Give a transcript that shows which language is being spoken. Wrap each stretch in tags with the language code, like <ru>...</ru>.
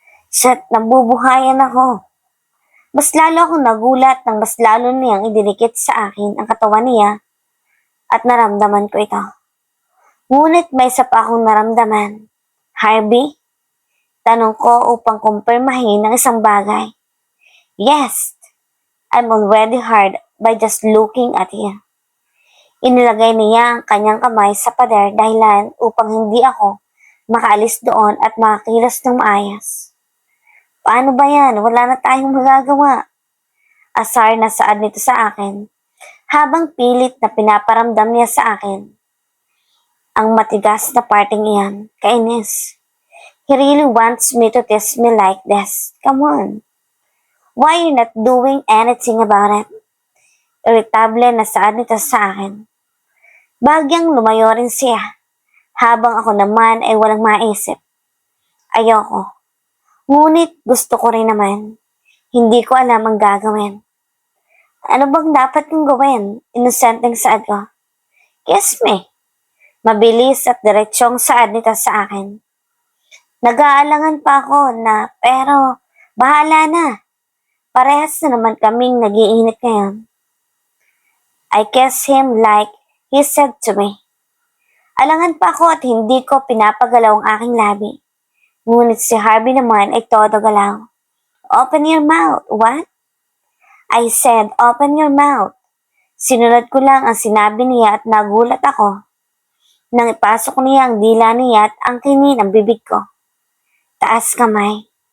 <tl>Shit, nabubuhayan ako. Mas lalo akong nagulat nang mas lalo niyang idinikit sa akin ang katawan niya at naramdaman ko ito. Ngunit may isa pa akong naramdaman. Harvey? Tanong ko upang kumpirmahin ng isang bagay.</tl> <en>Yes, I'm already hard by just looking at him.</en> <tl>Inilagay niya ang kanyang kamay sa pader dahilan upang hindi ako makaalis doon at makakilos ng maayos. Paano ba yan? Wala na tayong magagawa. Asar na saad nito sa akin, habang pilit na pinaparamdam niya sa akin. Ang matigas na parting iyan, kainis.</tl> <en>He really wants me to test me like this. Come on. Why you not doing anything about it?</en> <tl>Irritable na saad nito sa akin. Bagyang lumayo rin siya, habang ako naman ay walang maisip. Ayoko. Ngunit gusto ko rin naman. Hindi ko alam ang gagawin. Ano bang dapat kong gawin? Inosenteng saad ko.</tl> <en>Kiss me.</en> <tl>Mabilis at diretsyong saad nito sa akin. Nag-aalangan pa ako na, pero bahala na. Parehas na naman kaming nagiinit ngayon.</tl> <en>I kissed him like he said to me.</en> <tl>Alangan pa ako at hindi ko pinapagalaw ang aking labi. Ngunit si Harvey naman ay todo galaw.</tl> <en>Open your mouth. What? I said, open your mouth.</en> <tl>Sinunod ko lang ang sinabi niya at nagulat ako nang ipasok niya ang dila niya at ang kinin ng bibig ko. Taas kamay.</tl>